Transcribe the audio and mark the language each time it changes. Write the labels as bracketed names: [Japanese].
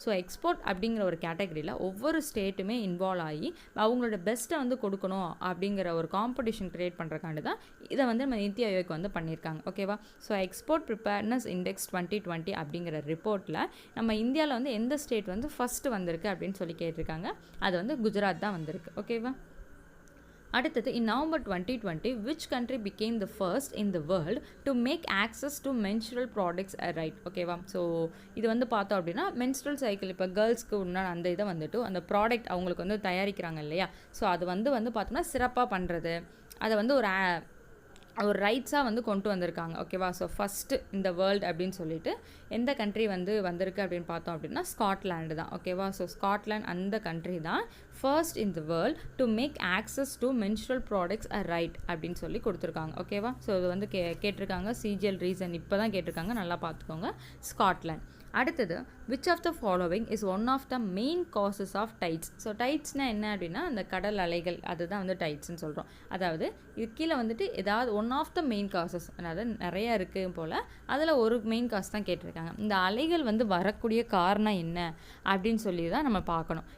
[Tamil] So export அப்படிங்கிற ஒரு கேட்டகரியில் ஒவ்வொரு ஸ்டேட்டுமே இன்வால்வ் ஆகி அவங்களோட பெஸ்ட்டை வந்து கொடுக்கணும் அப்படிங்கிற ஒரு காம்படிஷன் க்ரியேட் பண்ணுறக்காண்டி தான் இதை வந்து நம்ம நித்தி ஆயோக் வந்து பண்ணியிருக்காங்க. ஓகேவா? ஸோ எக்ஸ்போர்ட் ப்ரிப்பேர்னஸ் இண்டெக்ஸ் 2020 அப்படிங்கிற ரிப்போர்ட்டில் நம்ம இந்தியாவில் வந்து எந்த ஸ்டேட் வந்து ஃபஸ்ட்டு வந்திருக்கு அப்படின்னு சொல்லி கேட்டிருக்காங்க. அது வந்து குஜராத் தான் வந்திருக்கு. ஓகேவா? [English] அடுத்தது, in November 2020 which country became the first in the world to make access to menstrual products a right? [Tamil] ஓகேவா? ஸோ இது வந்து பார்த்தோம் அப்படின்னா மென்ஸ்ட்ரல் சைக்கிள் இப்போ கேர்ள்ஸ்க்கு உண்டான அந்த இதை வந்துட்டு அந்த ப்ராடக்ட் அவங்களுக்கு வந்து தயாரிக்கிறாங்க இல்லையா? ஸோ அது வந்து பார்த்தோம்னா சிறப்பாக பண்ணுறது, அதை வந்து ஒரு ரைட்ஸாக வந்து கொண்டு வந்திருக்காங்க. ஓகேவா? ஸோ ஃபஸ்ட்டு இந்த வேர்ல்டு அப்படின்னு சொல்லிட்டு எந்த கண்ட்ரி வந்து வந்திருக்கு அப்படின்னு பார்த்தோம் அப்படின்னா ஸ்காட்லாண்டு தான். ஓகேவா? [English] so Scotland அந்த country தான் first in the world to make access to menstrual products a right [Tamil] அப்படின்னு சொல்லி கொடுத்துருக்காங்க. ஓகேவா? ஸோ இது வந்து கேட்டிருக்காங்க சிஜிஎல் ரீசன் இப்போ தான் கேட்டிருக்காங்க, நல்லா பார்த்துக்கோங்க. ஸ்காட்லாண்ட். [English] அடுத்தது, which of the following is one of the main causes of tides? [Tamil] So டைட்ஸ்னால் என்ன அப்படின்னா அந்த கடல் அலைகள், அதுதான் வந்து டைட்ஸ்ன்னு சொல்கிறோம். அதாவது இது கீழே வந்துட்டு ஏதாவது one of the main causes, அதாவது நிறையா இருக்குது போல், அதில் ஒரு மெயின் காஸ் தான் கேட்டிருக்காங்க. இந்த அலைகள் வந்து வரக்கூடிய காரணம் என்ன அப்படின்னு சொல்லி தான் நம்ம பார்க்கணும்.